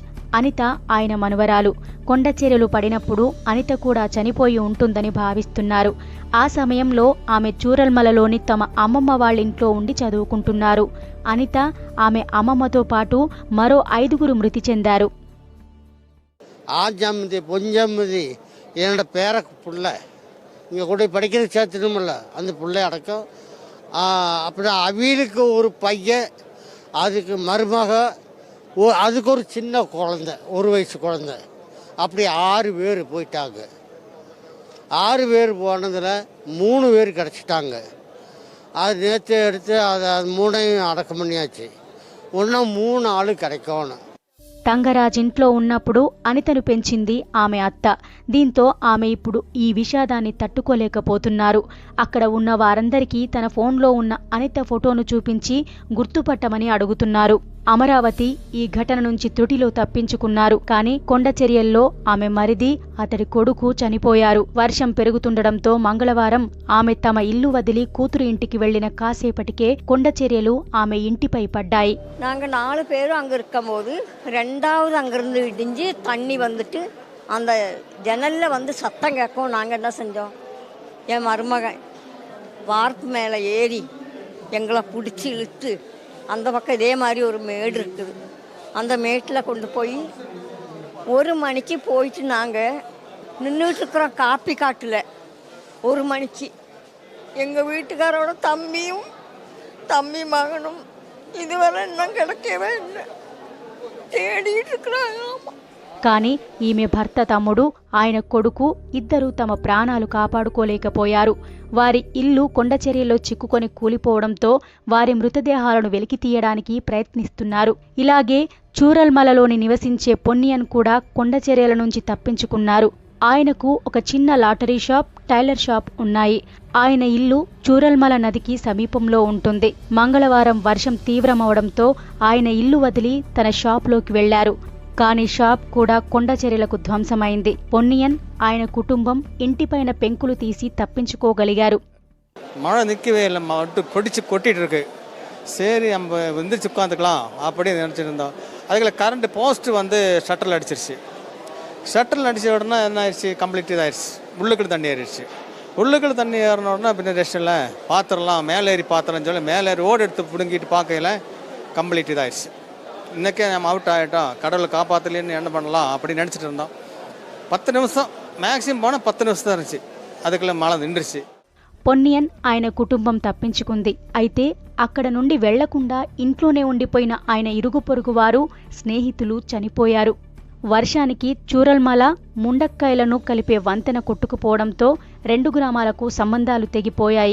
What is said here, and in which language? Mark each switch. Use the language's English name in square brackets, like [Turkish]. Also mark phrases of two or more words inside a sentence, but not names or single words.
[Telugu] అనిత ఆయన మనువరాలు. కొండచర్యలు పడినప్పుడు అనిత కూడా చనిపోయి ఉంటుందని భావిస్తున్నారు. ఆ సమయంలో ఆమె చూరల్మలలోని తమ అమ్మమ్మ వాళ్ళింట్లో ఉండి చదువుకుంటున్నారు. అనిత, ఆమె అమ్మమ్మతో పాటు మరో 5గురు మృతి చెందారు. [Tamil] ஆஞ்சம்மதி பொஞ்சம்மதி என்னோட பேர பிள்ளை இங்கே கூட படிக்கிற சேர்த்துணுமில்ல அந்த பிள்ளை அடக்கம். அப்படி அவியலுக்கு ஒரு பையன், அதுக்கு மருமக, அதுக்கு ஒரு சின்ன குழந்தை, 1 வயசு குழந்தை. அப்படி 6 பேர் போயிட்டாங்க. 6 பேர் போனதில் 3 பேர் கிடச்சிட்டாங்க. அது நேற்று எடுத்து அதை 3ஐயும் அடக்கம் பண்ணியாச்சு. இன்னும் 3 ஆள் கிடைக்கணும். [Telugu] తంగరాజ్ ఇంట్లో ఉన్నప్పుడు అనితను పెంచింది ఆమె అత్త. దీంతో ఆమె ఇప్పుడు ఈ విషాదాన్ని తట్టుకోలేకపోతున్నారు. అక్కడ ఉన్న వారందరికీ తన ఫోన్లో ఉన్న అనిత ఫోటోను చూపించి గుర్తుపట్టమని అడుగుతున్నారు. అమరావతి ఈ ఘటన నుంచి త్రుటిలో తప్పించుకున్నారు. కానీ కొండచర్యల్లో ఆమె మరిది, అతడి కొడుకు చనిపోయారు. వర్షం పెరుగుతుండడంతో మంగళవారం ఆమె తమ ఇల్లు వదిలి కూతురు ఇంటికి వెళ్లిన కాసేపటికే కొండచర్యలు ఆమె ఇంటిపై పడ్డాయి. [Tamil] நாங்க 4 பேரும் அங்க இருக்கும்போது 2வது அங்கிருந்து இடிஞ்சு தண்ணி வந்துட்டு அந்த ஜன்னல்ல வந்து சத்தம் கேட்கும். நாங்க என்ன செஞ்சோம், என் மருமகன் வார்ப்பு மேலே ஏறி எங்களை பிடிச்சி இழுத்து அந்த பக்கம் இதே மாதிரி ஒரு மேடு இருக்குது, அந்த மேட்டில் கொண்டு போய் 1 மணிக்கு போயிட்டு நாங்கள் நின்றுட்டுருக்குறோம் காப்பி காட்டில். 1 மணிக்கு எங்கள் வீட்டுக்காரோட தம்பி மகனும் இதுவரை இன்னும் கிடைக்கவே இல்லை, தேடிட்டு இருக்கிறாங்க. [Telugu] కానీ ఈమె భర్త, తమ్ముడు, ఆయన కొడుకు ఇద్దరూ తమ ప్రాణాలు కాపాడుకోలేకపోయారు. వారి ఇల్లు కొండచర్యలో చిక్కుకొని కూలిపోవడంతో వారి మృతదేహాలను వెలికితీయడానికి ప్రయత్నిస్తున్నారు. ఇలాగే చూరల్మలలోని నివసించే పొన్నియన్ కూడా కొండచర్యల నుంచి తప్పించుకున్నారు. ఆయనకు ఒక చిన్న లాటరీ షాప్, టైలర్ షాప్ ఉన్నాయి. ఆయన ఇల్లు చూరల్మల నదికి సమీపంలో ఉంటుంది. మంగళవారం వర్షం తీవ్రమవడంతో ఆయన ఇల్లు వదిలి తన షాప్లోకి వెళ్లారు. కానీ షాప్ కూడా కొండచర్యలకు ధ్వంసమైంది. పొన్నియన్, ఆయన కుటుంబం ఇంటిపైన పెంకులు తీసి తప్పించుకోగలిగారు. [Tamil] மழை நிற்கவே இல்லை, மட்டும் கொடிச்சு கொட்டிட்டு இருக்கு. சரி நம்ம வந்துருச்சு உட்காந்துக்கலாம் அப்படியே நினச்சிட்டு இருந்தோம். அதுக்குள்ள கரண்ட் போஸ்ட் வந்து ஷட்டரில் அடிச்சிருச்சு. ஷட்டரில் அடித்த உடனே என்ன ஆயிடுச்சு, கம்ப்ளீட் இதாகிடுச்சு. உள்ளுக்குள்ள தண்ணி ஏறிடுச்சு. உள்ளுக்குள்ள தண்ணி ஏறின உடனே பின்ன ரெஸ்ட் இல்லை, பாத்திரம்லாம் மேலே ஏறி பாத்திரம்னு சொல்லி மேலே ஏறி ஓடு எடுத்து பிடுங்கிட்டு பார்க்கையில் கம்ப்ளீட் இதாகிடுச்சு. இன்றைக்கே நம்ம அவுட் ஆகிட்டோம், கடவுளை காப்பாற்றலேன்னு என்ன பண்ணலாம் அப்படின்னு நினச்சிட்டு இருந்தோம். 10 நிமிஷம் மேக்ஸிமம் போனால் 10 நிமிஷம் தான் இருந்துச்சு. அதுக்குள்ளே மழை நின்றுச்சு. [Telugu] పొన్నియన్, ఆయన కుటుంబం తప్పించుకుంది. అయితే అక్కడ నుండి వెళ్లకుండా ఇంట్లోనే ఉండిపోయిన ఆయన ఇరుగు పొరుగు వారు, స్నేహితులు చనిపోయారు. వర్షానికి చూరల్మల, ముండక్కైలను కలిపే వంతెన కొట్టుకుపోవడంతో 2 గ్రామాలకు సంబంధాలు తెగిపోయాయి.